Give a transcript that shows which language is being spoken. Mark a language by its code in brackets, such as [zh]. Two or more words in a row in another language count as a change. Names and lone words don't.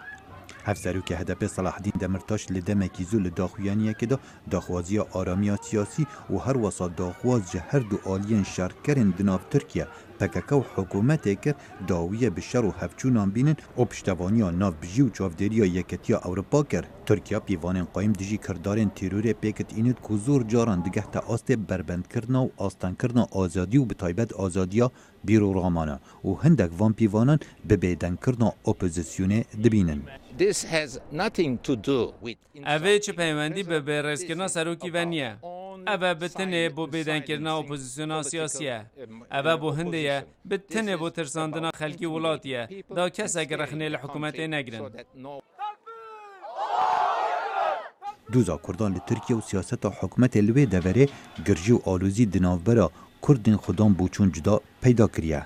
[ku] Hevserokê HDP Salahdîn Demirtaş li demekî zû li daxuyaniyekê de daxwaziya aramiya siyasî û her wisa daxwaz ji her du aliyên şerkerên di nav Tirkiye PKK û hikûmetê kir dawiye bi şer û hevçûnan bînin û piştevaniya navbijî û çavdêriya Yeketiya Ewropa kir. Tirkiya pîvanên qayîm dijî kirdarên terorê pêkit înit ku zor caran digeh te astê berbendkirina û astenkirina azadî û bi taybet azadiya bîroraman e û hindek van pîvanan bi bêdengkirina opozisyonê dibînin. [en] This has nothing to do with [ku] Ev çi peywendî bi bêrezkirina serokî ve niye. Ev bi tinê bû bêdengkirina opozisyona siyasî ye. Ev bû hindê ye bi tinê bû tirsandina xelkî welatî ye. Da kesek rexnê li hikûmetê negirin. Dûza Kurdan li Tirkiye û siyaseta hikûmetê li wê deverê girjî û alozî di navbera Kurdên Xudan bûçûn cuda peyda kiriye.